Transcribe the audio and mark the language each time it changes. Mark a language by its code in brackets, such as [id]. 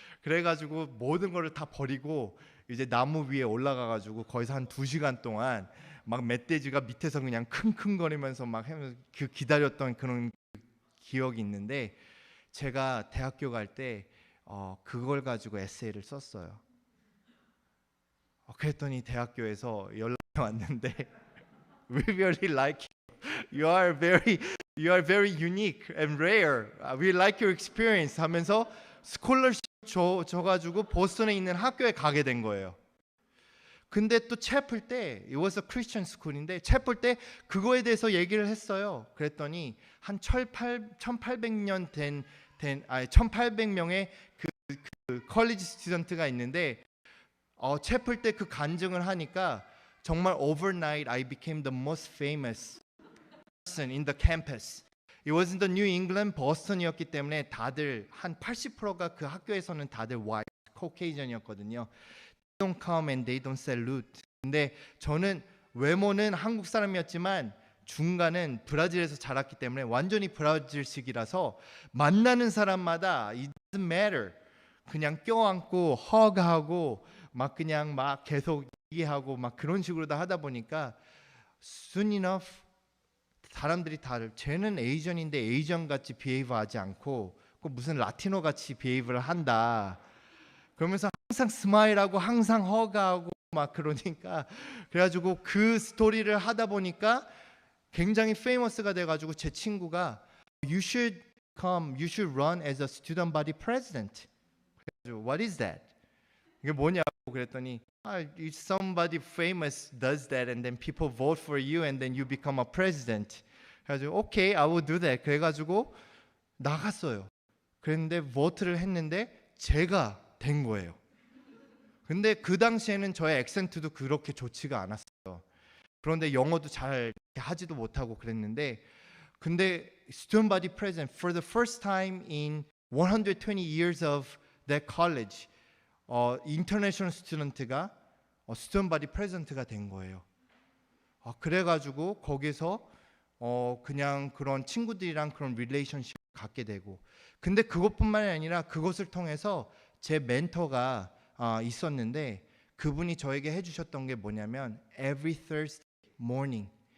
[ko] 그래가지고 모든 거를 다 버리고 이제 나무 위에 올라가가지고 거기서 한 2시간 동안 막 멧돼지가 밑에서 그냥 킁킁거리면서 막 그 기다렸던 그런 기억이 있는데, 제가 대학교 갈 때 그걸 가지고 에세이를 썼어요. 그랬더니 대학교에서 연락이 왔는데 [en] we really like you. You are very unique and rare. We like your experience [ko] 하면서 스콜러십 줘가지고 보스턴에 있는 학교에 가게 된 거예요. 근데 또 채플 때 [en] it was a Christian school [ko] 인데 채플 때 그거에 대해서 얘기를 했어요. 그랬더니 한 1800년 1800명의 그 컬리지 스튜던트가 있는데 채플 때 그 간증을 하니까 정말 [en] overnight I became the most famous person in the campus. It was in the New England, [ko] 버스턴이었기 때문에 다들 한 80%가 그 학교에서는 다들 white, Caucasian이었거든요. [en] They don't come and they don't salute. [ko] 근데 저는 외모는 한국 사람이었지만 중간은 브라질에서 자랐기 때문에 완전히 브라질식이라서 만나는 사람마다 [en] it doesn't matter. [ko] 그냥 껴안고 hug하고 막 그냥 막 계속 얘기하고 막 그런 식으로 다 하다 보니까 [en] soon enough [ko] 사람들이 다들 쟤는 에이전인데 에이전 같이 비헤이브 하지 않고 꼭 무슨 라티노 같이 비헤이브를 한다. 그러면서 항상 스마일하고 항상 허가하고 막 그러니까 그래가지고 그 스토리를 하다 보니까 굉장히 페이머스가 돼가지고 제 친구가 [en] You should you should run as a student body president. [ko] 그래가지고 [en] What is that? [ko] 이게 뭐냐고 그랬더니 [en] if somebody famous does that and then people vote for you and then you become a president. [ko] 그래가지고 [en] Okay, I will do that. [ko] 그래가지고 나갔어요. 그랬는데 vote를 했는데 제가 된 거예요. 근데 그 당시에는 저의 액센트도 그렇게 좋지가 않았어요. 그런데 영어도 잘 하지도 못하고 그랬는데 근데 [en] student body president for the first time in 120 years of that college international student가 student body president가 [ko] 된 거예요. 그래가지고 거기서 그냥 그런 친구들이랑 그런 릴레이션십을 갖게 되고 근데 그것뿐만이 아니라 그것을 통해서 제 멘토가 있었는데 그분이 저에게 해주셨던 게 뭐냐면 [en] every Thursday morning